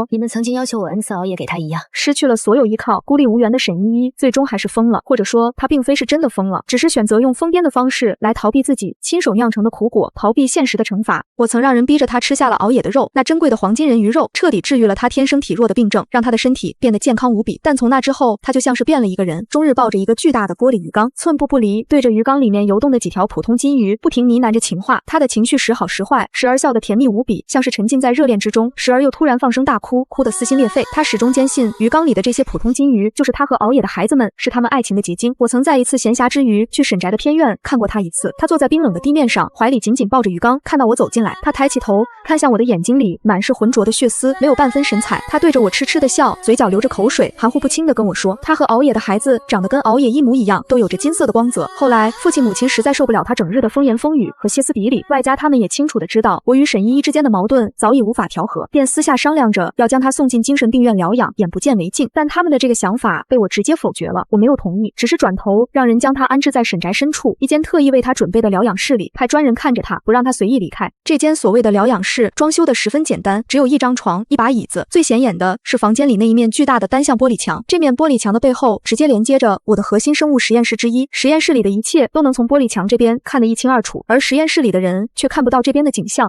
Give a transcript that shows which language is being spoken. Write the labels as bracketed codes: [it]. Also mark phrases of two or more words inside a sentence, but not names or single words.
[zh] 你们曾經要求我恩賜熬夜給他一樣。失去了所有依靠，孤立無援的沈依依最終還是瘋了，或者說她並非是真的瘋了，只是選擇用瘋癲的方式來逃避自己親手釀成的苦果，逃避現實的懲罰。我曾讓人逼着她吃下了熬夜的肉，那珍貴的黃金人魚肉徹底治癒了她天生體弱的病症，讓她的身體變得健康無比。但從那之後，她就像是變了一個人，終日抱着一個巨大的玻璃魚缸，寸步不離，對着魚缸裡面游動的幾條普通金魚不停呢喃着情話。她的情緒時好時壞，時而笑得甜蜜無比，像是沉浸在熱戀之中，時而又突然放聲大哭，哭得撕心裂肺。她始終堅信魚缸裡的這些普通金魚就是她和熬夜的孩子們，是他們愛情的結晶。我曾在一次閒暇之餘去沈宅的偏院看過她一次，她坐在冰冷的地面上，懷裡緊緊抱着魚缸，看到我走進來，她抬起頭看向我的眼睛裡滿是渾濁的血絲，沒有半分神采。她對着我痴痴的笑，嘴角流着口水，含糊不清地跟我說，她和熬夜的孩子長得跟熬夜一模一樣，都有着金色的光澤。後來父親母親實在受不了她整日的風言風語和歇斯底里，外加他們也清楚地知道我與沈依依之間的矛盾早已無法調和，便私下商量着要將她送進精神病院療養，眼不見為淨。但他們的這個想法被我直接否決了，我沒有同意，只是轉頭讓人將她安置在沈宅深處一間特意為她準備的療養室裡，派專人看着她，不讓她隨意離開。這間所謂的療養室裝修的十分簡單，只有一張床，一把椅子，最顯眼的是房間裡那一面巨大的單向玻璃牆，這面玻璃牆的背後直接連接着我的核心生物實驗室之一，實驗室裡的一切都能從玻璃牆這邊看得一清二楚，而實驗室裡的人卻看不到這邊的景象。